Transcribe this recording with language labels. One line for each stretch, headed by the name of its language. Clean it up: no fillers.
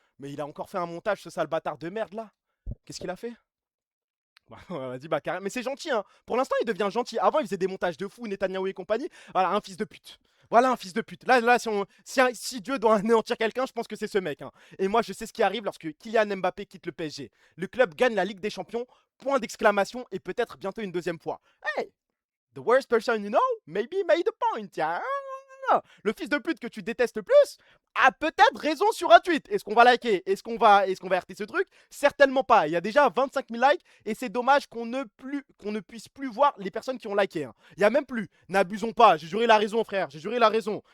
French: Mais il a encore fait un montage, ce sale bâtard de merde là. Qu'est-ce qu'il a fait? Vas-y, bah carrément. Mais c'est gentil, hein. Pour l'instant, il devient gentil. Avant, il faisait des montages de fou, Netanyahou et compagnie. Voilà, un fils de pute. Voilà un fils de pute. Là, si Dieu doit anéantir quelqu'un, je pense que c'est ce mec. Hein. Et moi, je sais ce qui arrive lorsque Kylian Mbappé quitte le PSG. Le club gagne la Ligue des Champions, point d'exclamation, et peut-être bientôt une deuxième fois.
English: Hey, the worst person you know, maybe made a point.
French: Tiens. Le fils de pute que tu détestes le plus a peut-être raison sur un tweet. Est-ce qu'on va liker? Est-ce qu'on va RT ce truc? Certainement pas. Il y a déjà 25 000 likes et c'est dommage qu'on ne puisse plus voir les personnes qui ont liké. Hein. Il y a même plus. N'abusons pas. J'ai juré la raison, frère. J'ai juré la raison.